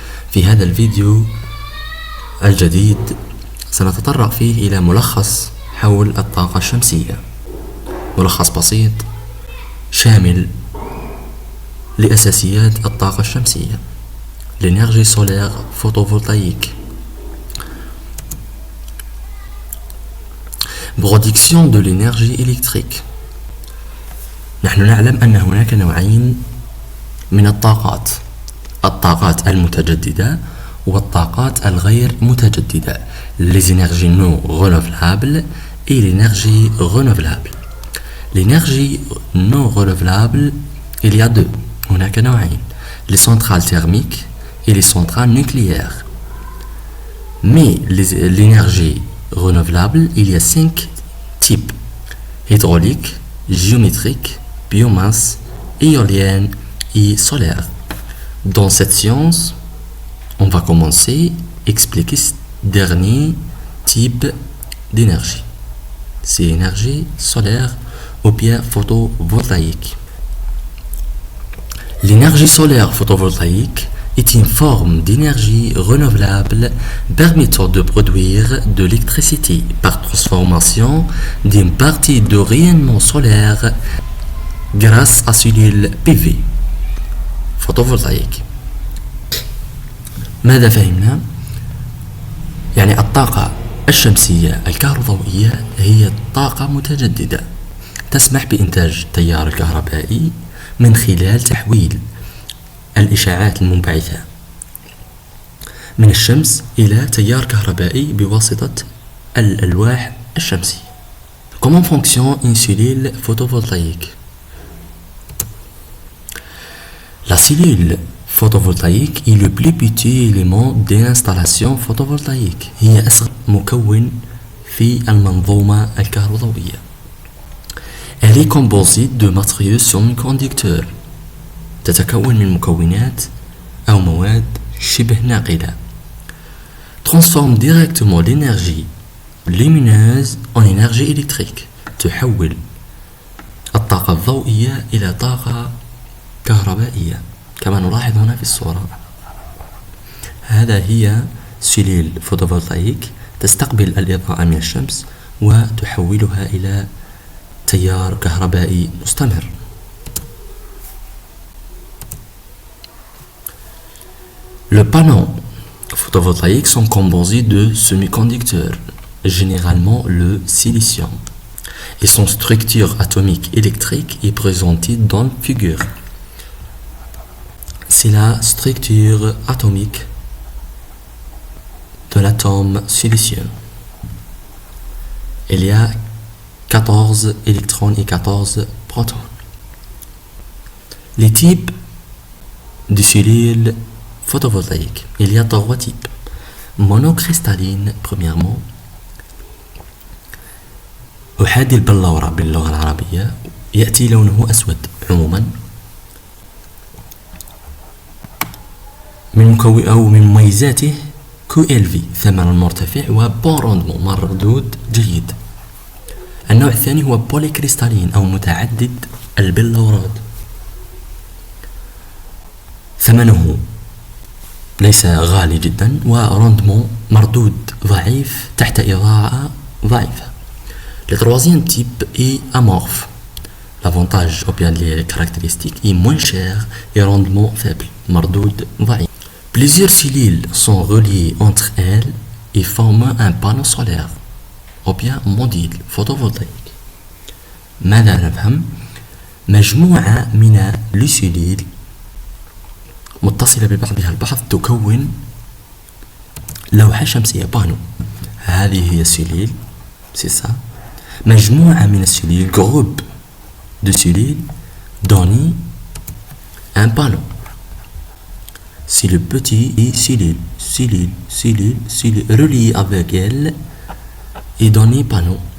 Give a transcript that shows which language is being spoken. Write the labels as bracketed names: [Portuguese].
[Arabic] في هذا الفيديو الجديد سنتطرق فيه إلى ملخص حول الطاقة الشمسية، ملخص بسيط شامل لأساسيات الطاقة الشمسية، [French] l'énergie solaire photovoltaïque. Production de l'énergie électrique. [Arabic] نحن نعلم أن هناك نوعين من الطاقات المتجددة والطاقات الغير متجددة، [French] les énergies non renouvelables et l'énergie renouvelable. L'énergie non renouvelable, il y a deux. [Arabic] هناك نوعين، [French] les centrales thermiques et les centrales nucléaires. Mais l'énergie renouvelable, il y a 5 types: hydraulique, géométrique, biomasse, éolienne et solaire. Dans cette science, on va commencer à expliquer ce dernier type d'énergie. C'est l'énergie solaire ou bien photovoltaïque. L'énergie solaire photovoltaïque est une forme d'énergie renouvelable permettant de produire de l'électricité par transformation d'une partie de rayonnement solaire grâce à cellules PV photovoltaïque. [Arabic] ماذا فهمنا؟ يعني الطاقة الشمسية الكهروضوئية هي طاقة متجددة تسمح بإنتاج التيار الكهربائي من خلال تحويل الإشعاعات المنبعثة من الشمس إلى تيار كهربائي بواسطة الألواح الشمسية. [French] Comment fonctionne une cellule photovoltaïque? La cellule photovoltaïque est le plus petit élément d'une installation photovoltaïque. [Arabic] هي أصغر مكون في المنظومة الكهروضوئية. [French] Elle est composée de matériaux semi-conducteurs. [Arabic] تتكون من مكونات أو مواد شبه ناقلة. [French] Transforme directement l'énergie lumineuse en énergie électrique. [Arabic] تحول الطاقة الضوئية إلى طاقة كهربائية كما نلاحظ هنا في الصورة. هذا هي سيلول فوتوفولتايك تستقبل الإضاءة من الشمس وتحولها إلى تيار كهربائي مستمر. [French] Les panneaux photovoltaïques sont composés de semi-conducteurs, généralement le silicium, et son structure atomique électrique est présentée dans la figure. C'est la structure atomique de l'atome silicium. Il y a 14 électrons et 14 protons. Les types de cellules photovoltaïques. Il y a 3 types. Monocristalline, premièrement. [Arabic] أحادي البلورة باللغة العربية، يأتي لونه أسود عموما. من مميزاته QLV ثمن مرتفع وبون روندمون مردود جيد. النوع الثاني هو بوليكريستالين أو متعدد البلورات، ثمنه ليس غالي جدا وروندمون مردود ضعيف تحت إضاءة ضعيفة. [French] Le troisième type est amorphe. L'avantage ou bien les caractéristiques est moins cher et rendement faible, [Arabic] مردود ضعيف. [French] Plusieurs cellules sont reliées entre elles et forment un panneau solaire ou bien module photovoltaïque. [Arabic] ماذا نفهم؟ مجموعة من السلول متصلة ببعضها البعض تكون لوحة شمسية بانو. هذه هي السلول، [French] c'est ça. [Arabic] مجموعة من السلول [French] groupe de cellules donne un panneau. C'est le petit cellule relié avec elle et donne panneau.